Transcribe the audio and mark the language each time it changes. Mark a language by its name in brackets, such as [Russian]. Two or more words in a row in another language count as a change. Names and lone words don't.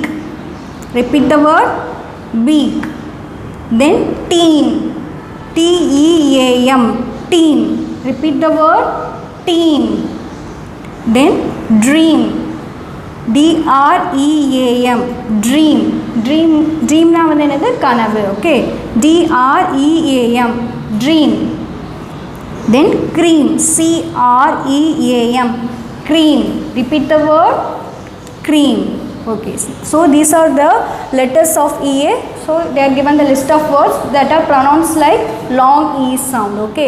[English] Repeat the word beak. Then team. T-E-A-M, team. Repeat the word team. Then dream. D-R-E-A-M, dream. [Tamil] Dream na வந்து என்னது? கனவு, [English] okay. D-R-E-A-M, dream. Then cream. C-R-E-A-M, cream. Repeat the word cream. Okay, so these are the letters of EA. So they are given the list of words that are pronounced like long E sound, okay.